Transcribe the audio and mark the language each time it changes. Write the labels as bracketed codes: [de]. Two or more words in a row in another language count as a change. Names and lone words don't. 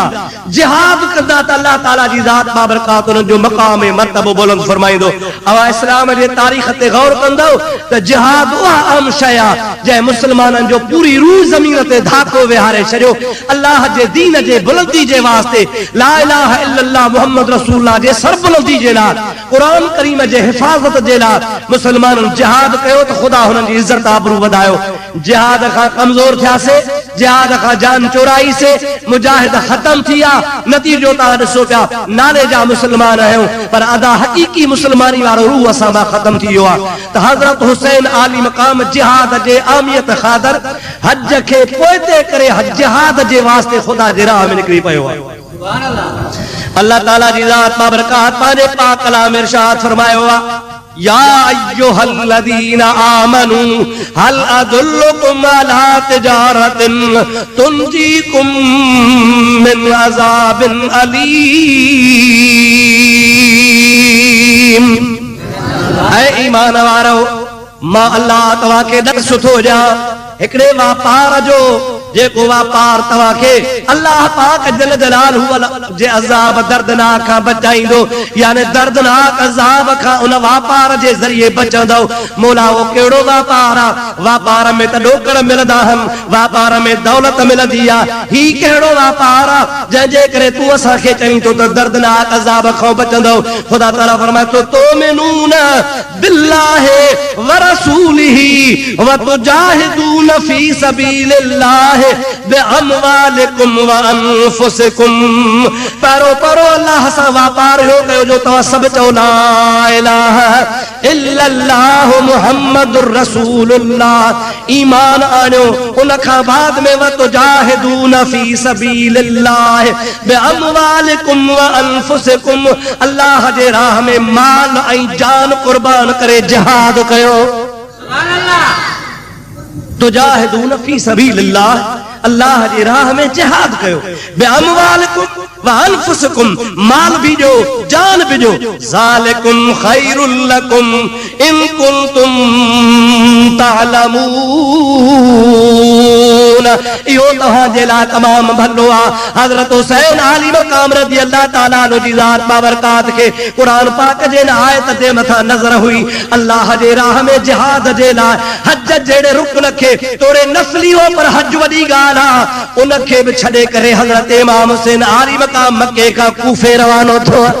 [sd] जिहाद कंदा त अल्लाह ताला जी ज़ात बाबरकात उन जो मक़ाम ऐं मर्तबो बुलंद फरमाईंदो। अवा इस्लाम जे तारीख़ ते गौर कंदो त जिहाद उहा आम शइ आहे जंहिं मुस्लमाननि जो पूरी रूह ज़मीन ते धाको विहारे छॾियो। अल्लाह जे दीन जे बुलंदी जे वास्ते, [ar] لا إله إلا الله محمد رسول الله [sd] जे सरबुलंदी जे लाइ, क़ुरान करीम जे हिफ़ाज़त जे लाइ मुस्लमाननि जिहाद कयो त ख़ुदा हुननि जी इज़्ज़त आबरू वधायो। जिहाद खां कमज़ोर थियासीं, जिहाद खां जान चोराई से, मुजाहिद खत्म थिया। नतीजो तव्हां ॾिसो पिया, नाले जा मुस्लमान आहियूं पर अदा हक़ीक़ी मुस्लमानी वारो रूह असां मां ख़त्म थी वियो आहे। त हज़रत हुसैन आली मक़ाम जिहाद जे आमियत ख़ातिर हज खे पोइते करे जिहाद जे वास्ते ख़ुदा जे राह में निकिरी पियो आहे। अल्लाह ताला जी ज़ात बाबरकात पंहिंजे पाक कलाम में इरशाद फरमायो आहे, [ar] يا أيها الذين آمنوا هل أدلكم على تجارة تنجيكم من عذاب أليم. [sd] ऐ ईमान वारो, मां अल्लाह तव्हां खे ॾक सुठो ॾियां हिकिड़े वापार जो जेको वापार तव्हां खे अल्लाह पाक [ar] جل جلاله [sd] जे अज़ाब दर्दनाक खां बचाईंदो, यानी दर्दनाक अज़ाब खां उन वापार जे ज़रिए बचंदो। मौला वो कहिड़ो वापार आहे? वापार में त ॾोकड़ मिलंदा आहिनि, वापार में दौलत मिलंदी आहे। ही कहिड़ो वापार आहे जंहिंजे करे तूं असांखे चईं थो त दर्दनाक अज़ाब खां बचंदो? ख़ुदा ताला फरमाए थो, [ar] تؤمنون بالله ورسوله وتجاهدون في سبيل الله بأموالكم وأنفسكم. [sd] परो परो अल्लाह सां वापार हो कयो जो तव्हां सभु चओ [ar] لا إله إلا الله محمد رسول الله, [sd] ईमान आणियो। उन खां बाद में [ar] وتجاهدون في سبيل الله بأموالكم وأنفسكم, [sd] अल्लाह जे राह में माल ऐं जान कुर्बान करे जिहाद कयो। [ar] سبحان الله. تجاهدون في سبيل الله, [sd] अल्लाह जी राह में जिहाद कयो। [ar] بأموالكم وأنفسكم, [sd] माल भी जो जान भी जो। [ar] ذلكم خير لكم إن كنتم تعلمون, [sd] इहो तव्हां जे लाइ तमाम भलो आहे। हज़रत हुसैन आली मक़ाम [ar] رضي الله تعالى عنه [sd] जी ज़ात बाबरकात खे क़ुरान पाक जे आयत जे मथां नज़र हुई। अल्लाह जे राह में जिहाद जे लाइ हज जहिड़े रुकन खे तोड़े नस्ली हो पर हज वॾी ॻाल्हि आहे, उन खे बि छॾे करे हज़रत इमाम हुसैन आली मक़ाम मके खां कूफे रवानो थियो।